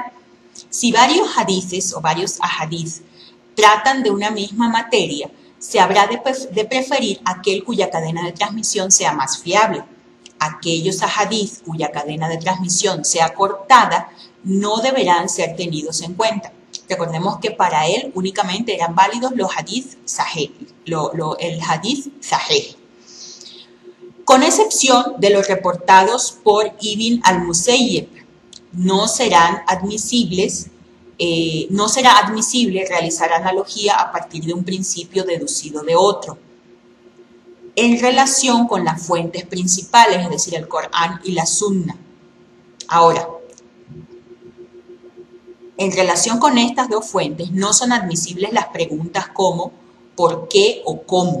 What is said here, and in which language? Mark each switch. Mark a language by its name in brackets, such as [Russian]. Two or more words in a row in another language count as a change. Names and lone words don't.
[Spanish] Si varios hadithes o varios ahadith tratan de una misma materia, se habrá de preferir aquel cuya cadena de transmisión sea más fiable. Aquellos ahadith cuya cadena de transmisión sea cortada no deberán ser tenidos en cuenta. Recordemos que para él únicamente eran válidos los [Arabic] حديث صحيح, [Spanish] el [Arabic] حديث صحيح. [Spanish] Con excepción de los reportados por Ibn al-Musayyib, no será admisible realizar analogía a partir de un principio deducido de otro, en relación con las fuentes principales, es decir, el Corán y la Sunna. Ahora, en relación con estas dos fuentes, no son admisibles las preguntas como ¿por qué o cómo?